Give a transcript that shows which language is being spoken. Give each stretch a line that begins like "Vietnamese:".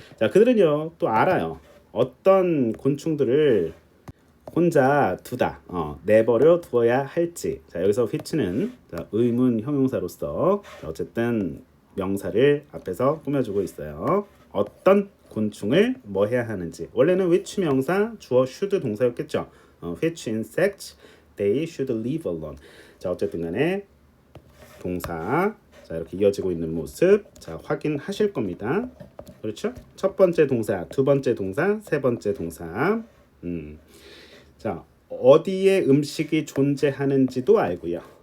Korean: 자, 그들은요, 또 알아요. 어떤 곤충들을 혼자 두다, 내버려 두어야 할지. 자, 여기서 which는 자, 의문 형용사로서 자, 어쨌든 명사를 앞에서 꾸며주고 있어요. 어떤 곤충을 뭐 해야 하는지. 원래는 which 명사, 주어 should 동사였겠죠.
English: which insects they should leave alone.
Korean: 자, 어쨌든 간에 동사 자, 이렇게 이어지고 있는 모습 자, 확인하실 겁니다. 그렇죠? 첫 번째 동사, 두 번째 동사, 세 번째 동사. 자, 어디에 음식이 존재하는지도 알고요.